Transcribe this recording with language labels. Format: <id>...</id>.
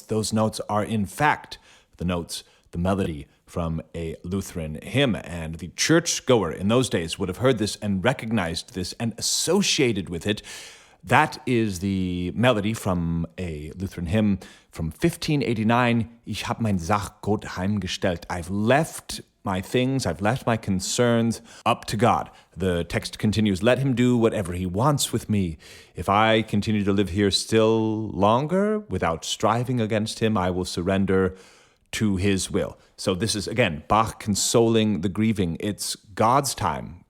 <en>Those notes are, in fact, the notes, the melody from a Lutheran hymn. And the churchgoer in those days would have heard this and recognized this and associated with it. That is the melody from a Lutheran hymn from 1589.</en> <de>Ich hab mein Sach Gott heimgestellt.</de> <en>I've left my things, I've left my concerns up to God. The text continues, let him do whatever he wants with me. If I continue to live here still longer without striving against him, I will surrender to his will. So this is, again, Bach consoling the grieving. It's God's time.</en>